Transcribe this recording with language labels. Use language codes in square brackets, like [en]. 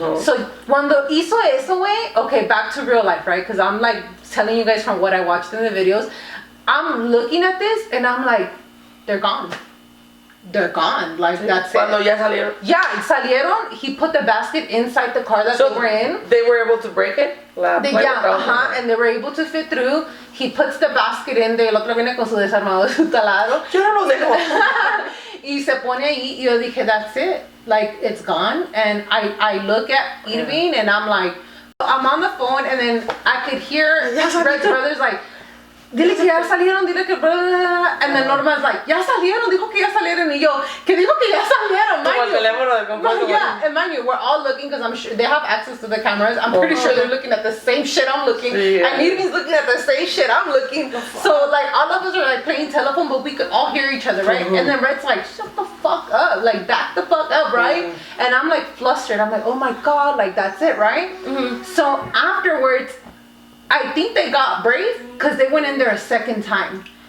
[en] So [es] cuando hizo eso, güey, [en] okay, back to real life, right? Because I'm like telling you guys from what I watched in the videos. I'm looking at this and I'm like, they're gone. They're gone. Like, that's [es] Cuando [en] it. [es] Ya salieron. Yeah, salieron. [en] He put the basket inside the car that they were in. They were able to break it? And they were able to fit through. He puts the basket in. [es] El otro viene con su desarmador, su taladro. Yo no lo dejo. Y se pone ahí. Y yo dije, [en] that's it. Like, it's gone. And I look at Irving and I'm like, I'm on the phone and then I could hear Red's brother's like, [es] dile que ya salieron, dile que... [en] And then Norma's like, [es] ya salieron, dijo que ya salieron. Y yo, que dijo que ya salieron, Como el teléfono del compadre. [en] Yeah, and mind you, we're all looking because I'm sure they have access to the cameras. I'm pretty sure they're looking at the same shit I'm looking. And Irving's looking at the same shit I'm looking. So like all of us are like playing telephone, but we could all hear each other, right? And then Red's like, shut the fuck up, like back the fuck up, right? And I'm like flustered. I'm like, oh my God, like that's it, right? So afterwards, I think they got brave because they went in there a second time.